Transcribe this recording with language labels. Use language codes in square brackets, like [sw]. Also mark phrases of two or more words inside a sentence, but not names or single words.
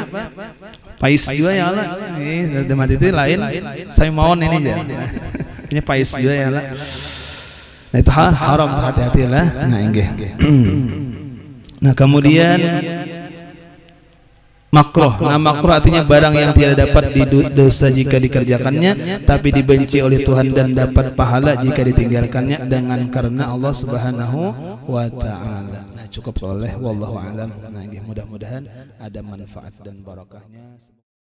[id] Pais juga ya Allah. Demat itu lain [jv] sami mawon [id] ini aja. Ini pais juga ya Allah. Nah itu haram, hati-hatilah. Nah inggih. Nah kemudian makruh. Nah makruh artinya barang yang tidak dapat dosa jika dikerjakannya, tapi dibenci oleh Tuhan dan dapat pahala jika ditinggalkannya dengan karena [ar] الله سبحانه وتعالى. [id] Nah cukup soleh [ar] والله أعلم. [id] Nah mudah-mudahan ada manfaat dan barakahnya.